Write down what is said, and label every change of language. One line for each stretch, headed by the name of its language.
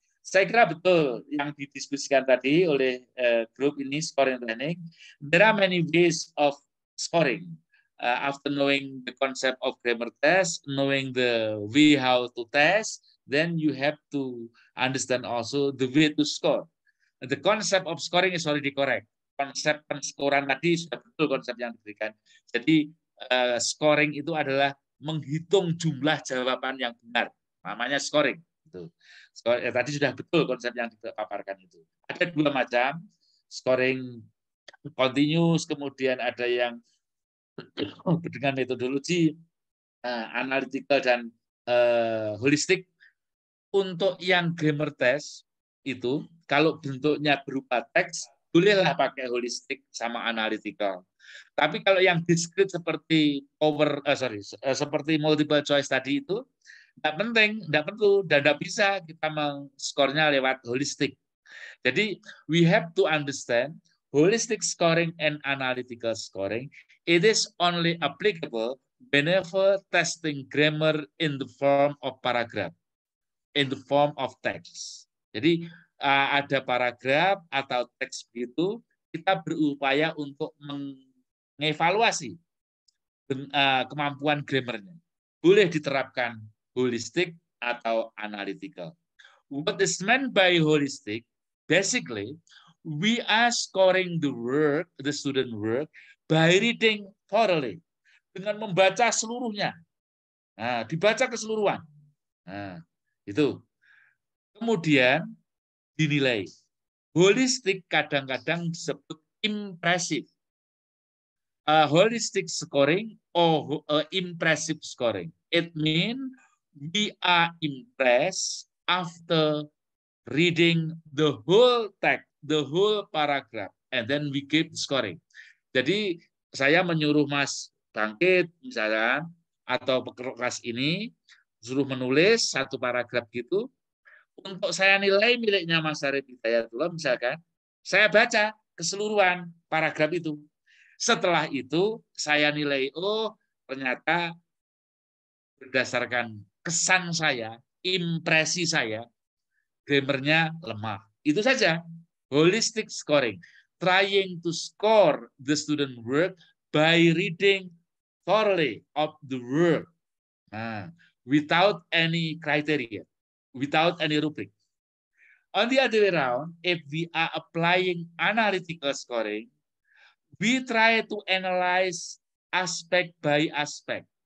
Indonesian: Saya kira betul yang didiskusikan tadi oleh grup ini, scoring teknik.
English: There are many ways of scoring. After knowing the concept of grammar test, knowing the way how to test, then you have to understand also the way to score. The concept of scoring is already correct.
Indonesian: Konsep penskoran tadi sudah betul konsep yang diberikan. Jadi scoring itu adalah menghitung jumlah jawaban yang benar. Namanya scoring. Itu. Tadi sudah betul konsep yang dipaparkan itu. Ada 2 macam, scoring continuous, kemudian ada yang dengan metodologi analytical dan holistik. Untuk yang grammar test itu, kalau bentuknya berupa teks, bolehlah pakai holistik sama analytical. Tapi kalau yang discrete seperti seperti multiple choice tadi itu, tidak penting, tidak perlu, dan tidak bisa kita meng-skornya lewat holistik. Jadi,
English: we have to understand holistic scoring and analytical scoring. It is only applicable whenever testing grammar in the form of paragraph, in the form of text.
Indonesian: Jadi, ada paragraf atau teks begitu, kita berupaya untuk mengevaluasi kemampuan grammarnya. Boleh diterapkan holistik atau analytical.
English: What is meant by holistic? Basically, we are scoring the student work by reading thoroughly,
Indonesian: dengan membaca seluruhnya. Nah, dibaca keseluruhan. Nah, itu. Kemudian dinilai. Holistik kadang-kadang disebut impressive.
English: Holistic scoring or impressive scoring. It means we are impressed after reading the whole text, the whole paragraph, and then we keep scoring.
Indonesian: Jadi saya menyuruh Mas Bangkit misalnya atau kelas ini suruh menulis satu paragraf gitu. Untuk saya nilai miliknya Mas Arif Hidayatullah misalkan, saya baca keseluruhan paragraf itu. Setelah itu saya nilai, oh ternyata berdasarkan kesan saya, impresi saya, grammarnya lemah. Itu saja. Holistic scoring.
English: Trying to score the student work by reading thoroughly of the work. Nah, without any criteria, without any rubric. On the other way around, if we are applying analytical scoring, we try to analyze aspek by aspek.